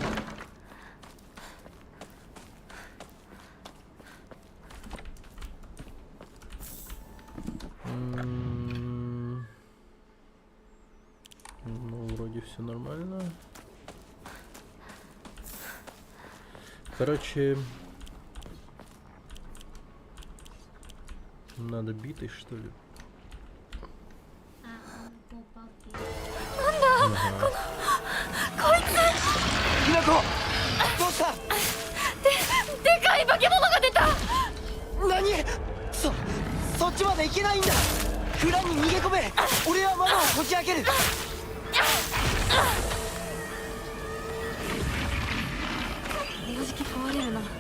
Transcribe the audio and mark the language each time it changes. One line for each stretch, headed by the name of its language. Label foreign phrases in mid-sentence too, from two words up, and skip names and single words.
Russian: Ну, вроде все нормально. Короче, надо битой, что ли? Ага.
Japanese: ひなこどうしたでかい化け物が出た。何そっちまで行けないんだ蔵に逃げ込め俺は窓をこじ開けるおじき壊れるな。